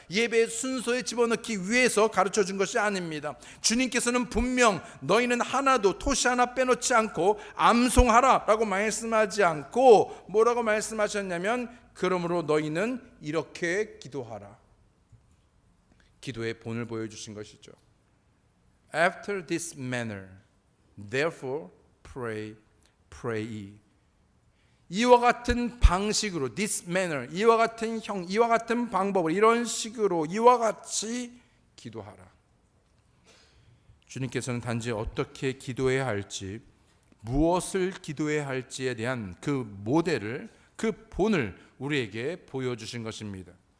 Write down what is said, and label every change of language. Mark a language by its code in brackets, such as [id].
[ko] 예배의 순서에 집어넣기 위해서 가르쳐 준 것이 아닙니다. 주님께서는 분명 너희는 하나도 토시 하나 빼놓지 않고 암송하라 라고 말씀하지 않고 뭐라고 말씀하셨냐면, 그러므로 너희는 이렇게 기도하라. 기도의 본을 보여주신 것이죠. [en] After this manner, therefore pray ye. [ko] 이와 같은 방식으로, this manner, 이와 같은 이와 같은 방법으로, 이런 식으로, 이와 같이 기도하라. 주님께서는 단지 어떻게 기도해야 할지, 무엇을 기도해야 할지에 대한 그 모델을, 그 본을 우리에게 보여주신 것입니다.